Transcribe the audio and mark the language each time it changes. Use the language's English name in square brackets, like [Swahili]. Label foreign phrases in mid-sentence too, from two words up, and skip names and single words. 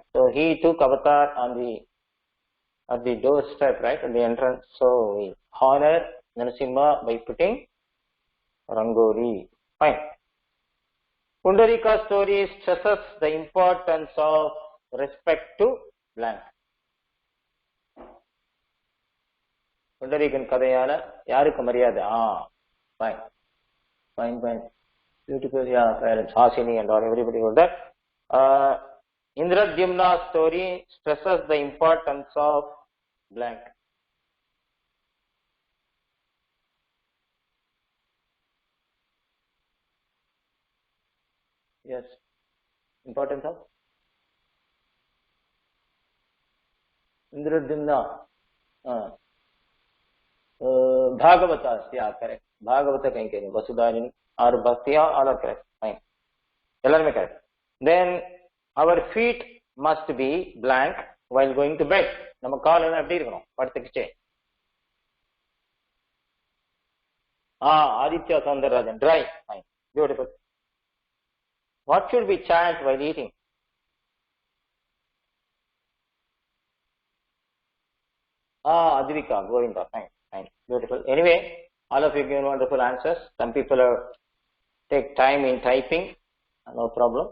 [English] So he took avatar on at the doorstep, right, at the entrance. So we honor Narsimha by putting Rangoli. Fine. Pundarika story stresses the importance of respect to blank. [Tamil] புண்டரீகன் கதையில, யாருக்கு மரியாதை. [English] Fine. Fine, fine. Beautiful, yeah, parents, Hasini and all, everybody was that. Indradyumna story stresses the importance of blank. Yes. Importance of Indradyumna. Bhagavatas, yeah, correct. Bhagavata Kankani, Vasudharini, or Bhaktiya, all are correct. Fine. [Tamil] எல்லாருமே correct. [English] Then our feet must be blank while going to bed. [Tamil] நம்ம கால் என்ன எப்படி இருக்கணும்? படுத்துக்கிச்சே. Aditya Soundarajan, [English] dry. Fine. Beautiful. What should we chant while eating? Advika, Govinda, fine, fine, beautiful. Anyway, all of you give wonderful answers. Some people take time in typing, no problem.